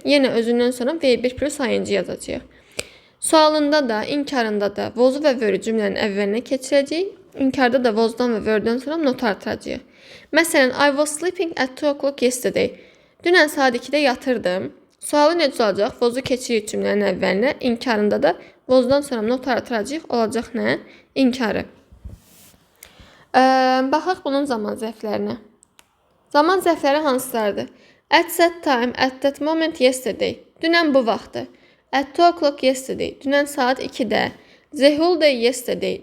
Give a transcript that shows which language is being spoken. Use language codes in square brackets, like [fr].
[az] Yenə özündən sonra V1 plus ing yazacağıq. Sualında da, inkarında da was-u və were cümlənin əvvəlinə keçirəcəyik. İnkarda da was-dan və were-dən sonra not artıracağıq. [en] Məsələn, I was sleeping at 2 o'clock yesterday. [az] Dünən saat 2-də yatırdım. Sualı necə olacaq? Was-u keçirik cümlənin əvvəlinə. İnkarında da was-dan sonra not artıracağıq. Olacaq nə? İnkarı. Baxaq bunun zaman zərflərinə. Zaman zərfləri hansılardır? [en] At that time, at that moment yesterday. [az] Dünən bu vaxtı. [en] At 2 o'clock yesterday. [az] Dünən saat 2-də. [en] The whole day yesterday.